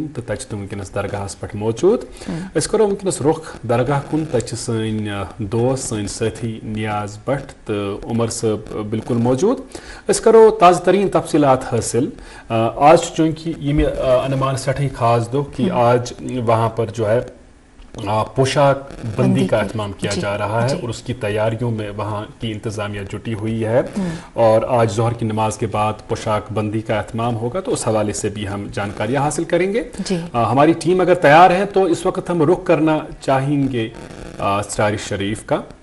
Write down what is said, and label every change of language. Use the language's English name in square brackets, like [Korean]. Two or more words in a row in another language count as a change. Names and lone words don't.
[Kashmiri] تہٕ تتہِ چھِ تِم وٕنکیٚنس درگاہس پٮ۪ٹھ موجوٗد أسۍ کرو وٕنکیٚنس رُخ درگاہ کُن تتہِ چھِ سٲنۍ دوس سٲنۍ سٲتھی نیاز بٹ تہٕ عمر صٲب بالکل موجوٗد أسۍ کرو تازٕ تریٖن تفصیٖلات حٲصِل آز چھُ چوٗنٛکہِ ییٚمہِ انمان سٮ۪ٹھٕے خاص دۄہ [Urdu] کہ آج وہاں پر جو ہے پوشاک بندی کا اہتمام کیا جا رہا ہے اور اس کی تیاریوں میں وہاں کی انتظامیہ جٹی ہوئی ہے اور آج ظہر کی نماز کے بعد پوشاک بندی کا اہتمام ہوگا تو اس حوالے سے بھی ہم جانکاریاں حاصل کریں گے ہماری ٹیم اگر تیار ہے تو اس وقت ہم رخ کرنا چاہیں گے ژرارِ شریف کا